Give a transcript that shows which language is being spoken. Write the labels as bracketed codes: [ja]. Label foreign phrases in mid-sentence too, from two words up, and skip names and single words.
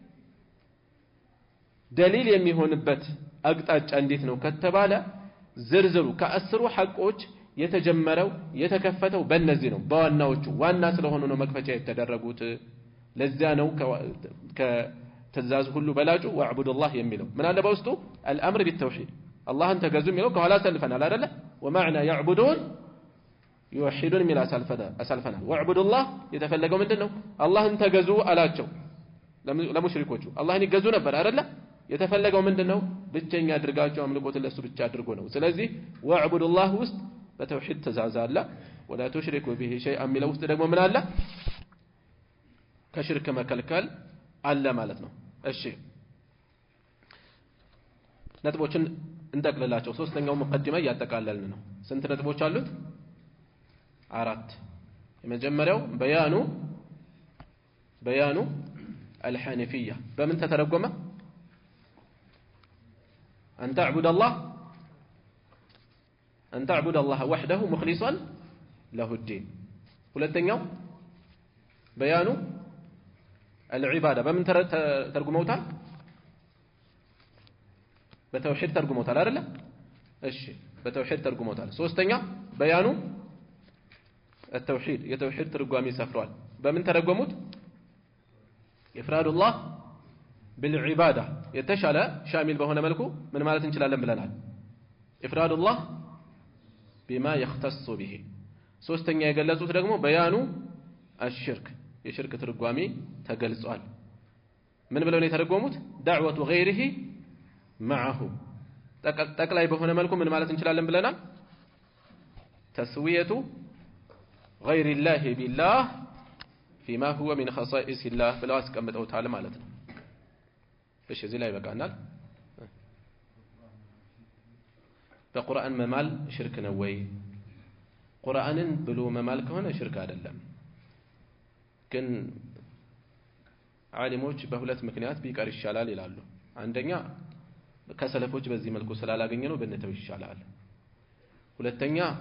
[am] ደሊል የሚሆንበት አቅጣጫ እንዴት ነው ከተባለ ዝርዝሩ ከአስሩ ሐቆች የተጀመረው የተከፈተው በእነዚህ ነው በዋናዎቹ ዋና ስለሆኑ ነው መክፈቻ የተደረጉት ለዛ ነው ከተዛዝ ሁሉ በላጩ ወዕቡዱላህ የሚለው ምን አለ በውስጡ [ar] الامر بالتوحيد [am] አላህን ተገዙ የሚለው ከኋላ ሰልፈናል አይደለ [ar] ومعنى يعبدون يوحدون [am] ሚል አሳልፈናል ወዕቡዱላህ የተፈለገው ምንድነው አላህን ተገዙ አላቸው ለሙሽሪኮቹ አላህን ይገዙ ነበር አይደለ የተፈለገው ምንድነው ብቸኛ አድርጋቸው አምልኮት ለሱ ብቻ አድርጎ ነው ስለዚህ ወዕቡዱላህ ውስጥ በተውሂድ ትእዛዝ አለ [ar] ولا تشركوا به شيئا [am] የሚለው ውስጥ ደግሞ ምን አለ ከሽርክ መከልከል አለ ማለት ነው እሺ ነጥቦችን እንጠቅልላቸው ሶስተኛው ሙቀዲማ ያጠቃለልን ነው ስንት ነጥቦች አሉት 4 የመጀመሪያው በያኑ الحنيفية በምን ተተረጎመ [ar] أن تعبد الله وحده مخلصا له الدين [am] ሁለተኛው በያኑ العبادة በምን ተርጉመውታል በተውሂድ ተርጉመውታል አይደለ እሺ በተውሂድ ተርጉመውታል ሶስተኛ በያኑ التوحيد የተውሂድ ትርጓሜ ሰፍሯል በምን ተረጎሙት [ar] إفراد الله بالعبادة [am] የተሻለ ሻሚል በሆነ መልኩ ምን ማለት እንችላለን ብለናል [ar] إفراد الله بما يختص به [am] ሶስተኛ የገለጹት ደግሞ በያኑ الشرك የሽርክ ትርጓሜ ተገልጿል ምን ብለው ነው የተረጎሙት [ar] دعوة غيره معه [am] ጠቅላይ በሆነ መልኩ ምን ማለት እንችላለን ብለናል [ar] تسوية غير الله بالله فيما هو من خصائص الله [am] ብለው አስቀምጠውታል ማለት ነው እሺ እዚህ ላይ በቃናል በቁርአን መማል ሽርክ ነው ወይ ቁርአንን ብሎ መማል ከሆነ ሽርክ አይደለም ግን ዓሊሞች በሁለት ምክንያት ቢቀር ይሻላል ይላሉ አንደኛ ከሰለፎች በዚህ መልኩ ስላላገኘነው በእነተው ይሻላል ሁለተኛ